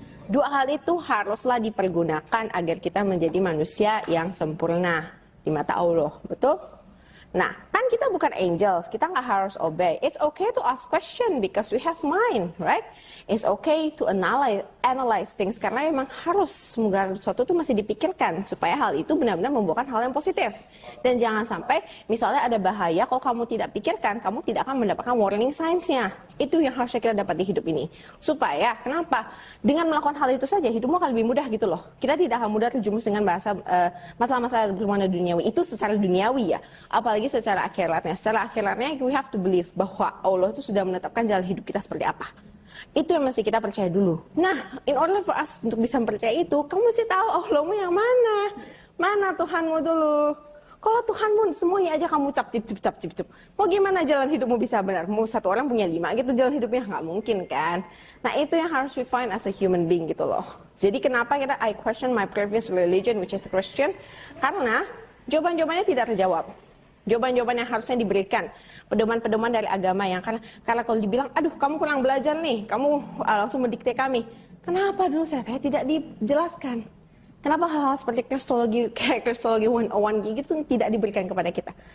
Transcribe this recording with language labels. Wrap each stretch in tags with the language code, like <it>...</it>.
<id>Dua hal itu haruslah dipergunakan agar kita menjadi manusia yang sempurna. di mata Allah, betul? Nah, kan kita bukan angels, kita nggak harus obey.</id> <en>It's okay to ask question because we have mind, right? It's okay to analyze things</en> <id>karena memang harus segala sesuatu itu masih dipikirkan supaya hal itu benar-benar membuahkan hal yang positif. Dan jangan sampai misalnya ada bahaya kalau kamu tidak pikirkan, kamu tidak akan mendapatkan warning signs-nya. Itu yang harusnya kita dapat di hidup ini. Supaya, kenapa? Dengan melakukan hal itu saja, hidupmu akan lebih mudah gitu loh. Kita tidak akan mudah terjumus dengan masalah-masalah berhubungan duniawi. Itu secara duniawi ya. Apalagi secara akhiratnya. Secara akhiratnya,</id> <en>we have to believe</en> <id>bahwa Allah itu sudah menetapkan jalan hidup kita seperti apa. Itu yang mesti kita percaya dulu. Nah,</id> <en>in order for us</en> <id>untuk bisa percaya itu, kamu mesti tahu Allahmu yang mana. Mana Tuhanmu dulu. Kalau Tuhanmu semuanya aja kamu cap cip. Mau gimana jalan hidupmu bisa benar? Mau satu orang punya 5 gitu jalan hidupnya? Nggak mungkin kan? Nah itu yang harus</id> <en>we find as a human being</en> <id>gitu loh. Jadi kenapa</id> <en>I question my previous religion which is Christian?</en> <id>Karena jawaban-jawabannya tidak terjawab. Jawaban-jawaban yang harusnya diberikan, pedoman-pedoman dari agama yang karena kalau dibilang, aduh kamu kurang belajar nih, kamu langsung mendikte kami. Kenapa dulu saya tidak dijelaskan? Kenapa hal-hal seperti Kristologi 101 gitu tidak diberikan kepada kita?</id>